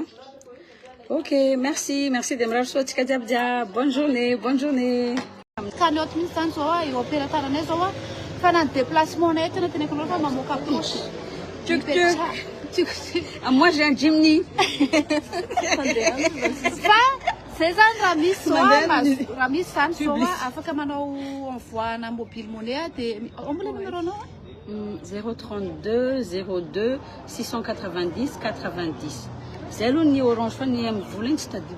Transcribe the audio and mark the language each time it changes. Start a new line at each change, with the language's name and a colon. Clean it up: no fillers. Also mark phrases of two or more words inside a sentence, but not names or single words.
Malagasy: Ok, merci dia mirary soa tsika jiaby
French: bonne journée
Malagasy: Kanot mintsy zany zao io opérataranay zao fa na déplacement nay tena teneko anao fa mamoaka poche
French: moi j'ai un Jimny
Malagasy: fa zay zany raha misy zany zao afaka manao
French: envoie mobile monnaie
Malagasy: dia ombola numéro anao 032 02 690 90 zay aloha ny orange fa ny M-vola igny tsy tadidiko